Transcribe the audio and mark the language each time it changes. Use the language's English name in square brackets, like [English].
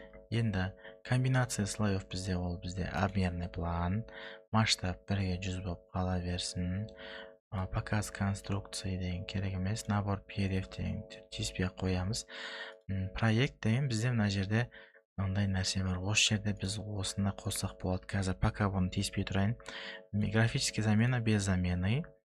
[Kazakh] Енді [Russian] комбинация слоев [Kazakh] бізде ол [Russian] обменный план. [Kazakh] Масштаб 1:100 болып қала берсін. [Russian] Показ конструкции [Kazakh] деген керек емес. [Russian] Набор перьев [Kazakh] деген тиіспей қоямыз. Проект деген бізде мына жерде мындай нәрсе бар. Осы жерде біз осыны қоссақ болады. Қазір пока бұны тиіспей тұрайын. [Russian] Графическая замена без замены.